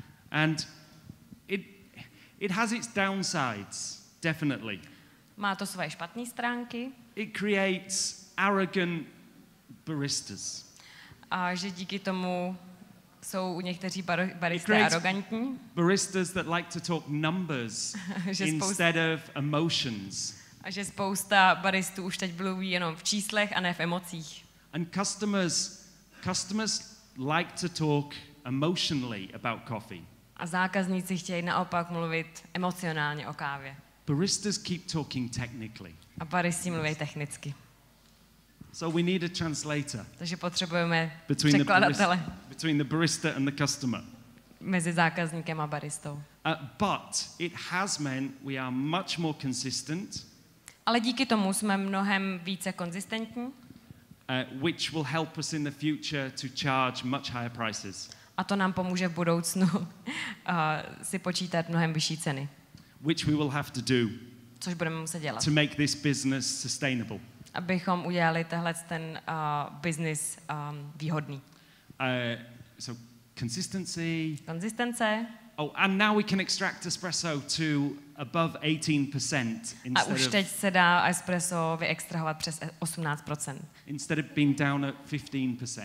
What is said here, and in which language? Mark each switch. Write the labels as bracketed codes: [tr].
[en] And it has its downsides, definitely. [cs] Má to svoje špatné stránky. [en] It creates arrogant baristas. [cs] A že díky tomu jsou někteří baristé arrogantní. [en] Baristas that like to talk numbers instead of emotions. [cs] A že spousta baristů už teď mluví jenom v číslech a ne v emocích. [en] And customers like to talk emotionally about coffee. [cs] A zákazníci chtějí naopak mluvit emocionálně o kávě. [en] Baristas keep talking technically. [cs] A baristi mluví technicky. [en] So we need a translator. [cs] Takže potřebujeme překladatele. [en] Between the barista and the customer. [cs] Mezi zákazníkem a baristou. [en] But it has meant we are much more consistent. [cs] Ale díky tomu jsme mnohem více konzistentní. [en] Which will help us in the future to charge much higher prices. [cs] A to nám pomůže v budoucnu si počítat mnohem vyšší ceny. [en] Which we will have to do. [cs] Což budeme muset dělat. [en] To make this business sustainable. [cs] Abychom udělali ten business výhodný. [en] So consistency. [cs] Konzistence. [en] Oh, and now we can extract espresso to above 18% [cs] a už teď se dá espresso vyextrahovat přes 18%. [en] Instead of being down at 15%.